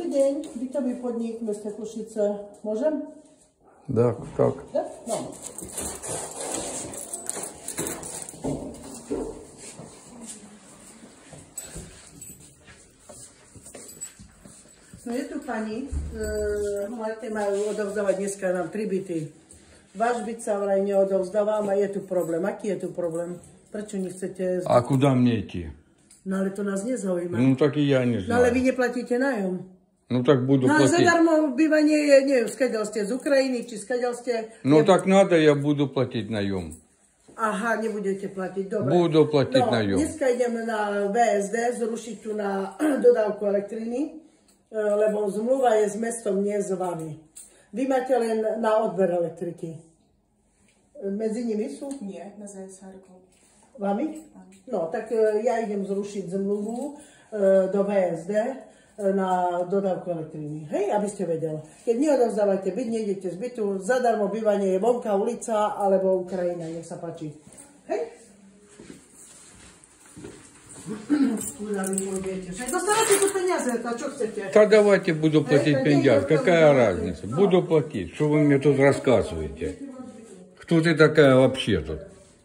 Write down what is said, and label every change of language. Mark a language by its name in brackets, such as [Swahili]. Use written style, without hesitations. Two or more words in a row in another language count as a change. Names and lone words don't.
[Slovak] deň, bytový podnik v meste Košice. Môžem? [Russian] Да, как? Да? [Slovak] No. No je tu pani, majú odovzdávať dneska nám 3 byty. Váš byt sa vraj neodovzdávam a je tu problém. Aký je tu problém? Prečo nechcete... [Russian] А куда мне идти? [Slovak] No ale to nás nezaujíma. [Russian] Ну так и я не [Slovak] No ale [Russian] знаю. [Slovak] vy neplatíte nájom. [Russian] Ну так буду [Slovak] No a [Russian] платить. [Slovak] zadarmo bývanie je, neviem, skáďal ste z Ukrajiny, či skáďal ste... [Russian] Ну так надо, я буду платить наем. [Slovak] Aha, nebudete platiť, dobre. [Russian] Буду платить [Slovak] No, [Russian] наем. [Slovak] dneska ideme na VSD, zrušiť tu na dodávku elektriny, lebo zmluva je s mestom, nie s vami. Vy máte len na odber elektriky. Medzi nimi sú? Nie, na ZSR-ku. Vami? No, tak ja idem zrušiť zmluvu do VSD na dodávku elektriny. Hej, aby ste vedeli. Keď neodovzdávate byt, nejdete z bytu, zadarmo bývanie je vonka, ulica alebo Ukrajina, nech sa páči. Hej? Dostávate tu peniaze, a čo chcete? [Russian] Да давайте буду платить пендяж. Какая разница? Буду платить. Что вы мне тут рассказываете? Кто ты такая вообще тут?